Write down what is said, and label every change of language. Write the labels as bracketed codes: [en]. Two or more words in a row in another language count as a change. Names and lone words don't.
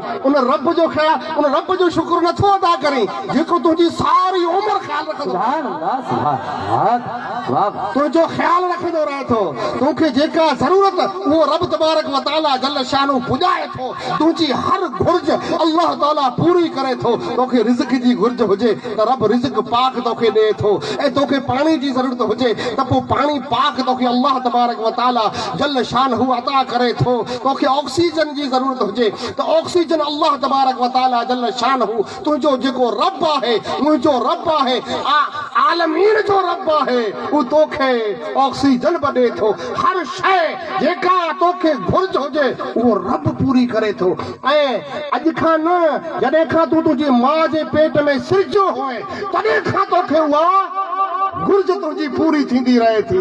[sd] उन रब जो ख्याल, उन रब जो शुक्र नथो अदा करीं जेको तुंहिंजी सारी उमिरि ख्याल रखंदो, तुंहिंजो ख्याल रखंदो रहे थो। तोखे जेका ज़रूरत उहो रब [ar] تبارك وتعالى جل شانه [sd] पुॼाए थो। तुंहिंजी हर घुर्ज अल्लाह ताला पूरी करे थो। तोखे रिज़्क जी घुर्ज हुजे त रब रिज़्क पाक तोखे ॾे थो, ऐं तोखे पाणी जी ज़रूरत हुजे त पोइ पाणी पाक तोखे अल्लाह [ar] تبارك وتعالى جل شانه [sd] अता करे थो। तोखे ऑक्सीजन जी ज़रूरत हुजे त ऑक्सीजन अल्लाह [ar] تبارك وتعالى جل شانه [sd] तुंहिंजो जेको रब आहे, मुंहिंजो रब आहे, आलमीन जो रब आहे, उहो तोखे ऑक्सीजन बि ॾे थो। हर शइ जेका तोखे घुर्ज हुजे उहो रब पूरी करे थो। ऐं अॼु खां न, जॾहिं खां तूं तुंहिंजी माउ जे पेट में सिरजो हुए तॾहिं खां तोखे उहा घुर्ज तुंहिंजी पूरी थींदी रहे थी।